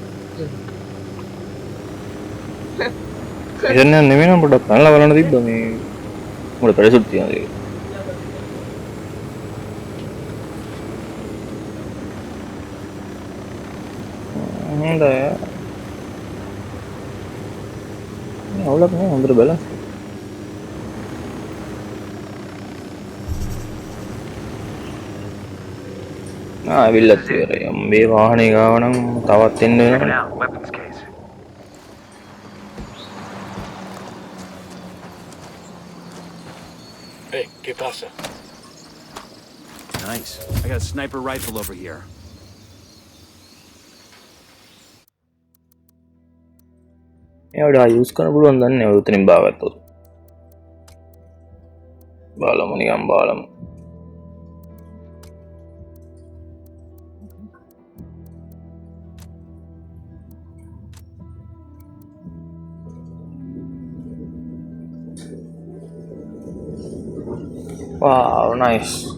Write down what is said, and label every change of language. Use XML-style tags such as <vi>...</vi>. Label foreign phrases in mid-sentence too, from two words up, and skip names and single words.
<si>එතන නෙමෙයි නම් පොඩ්ඩක් පැනලා බලන්න තිබ්බා මේ මොකද පැරෂුට් තියනද ඒක හොඳයි අවුලක් නෑ හොඳට බලන්න ඇවිල්ලත් ඉවරයි. මේ වාහනේ ගාව නම් තවත් එන්න වෙනවා.</si> <es>Hey, ¿qué pasa?</es> <en>Nice. I got a sniper rifle over here.</en> <si>මේවට යූස් කරන්න පුළුවන් දන්නේ නැහැ උතනින් බාගත්තොත්. බලමු නිකන් බලමු.</si> <en>Wow, nice.</en>